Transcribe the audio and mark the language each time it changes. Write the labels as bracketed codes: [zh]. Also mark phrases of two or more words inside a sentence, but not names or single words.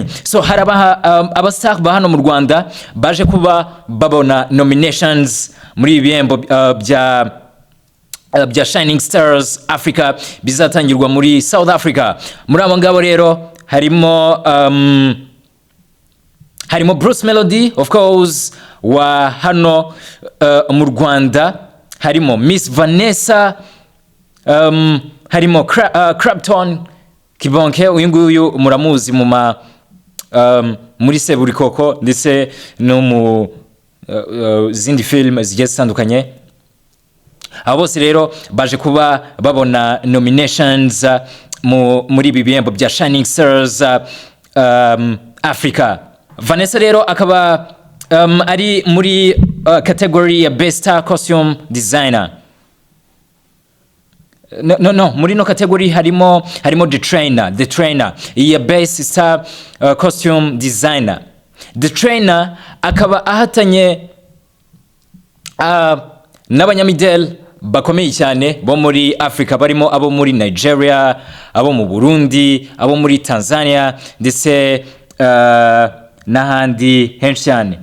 [rw] So harabaha abastar ba hano mu Rwanda baje kuba babona nominations muri ibihembo bya Shining Stars Africa bizatangirwa muri South Africa. Muri abo ngabo rero harimo Bruce Melodie [en] of course [rw] wa hano mu Rwanda, harimo Miss Vanessa, harimo Crabton Kibonke, uyu nguyu muramuzi muri Seburikoko ndetse no zindi film zigiye zitandukanye. Abo bose rero baje kuba babona nominations muri ibi bihembo bya Shining Stars Africa. Vanessa rero akaba ari muri category ya Best Star Costume Designer. No, muri no category harimo The Trainer ya Best Star Costume Designer. The Trainer akaba ahatanye n'abanyamideli bakomeye cyane bo muri Africa, barimo abo muri Nigeria, abo mu Burundi, abo muri Tanzania ndetse n'ahandi henshi cyane.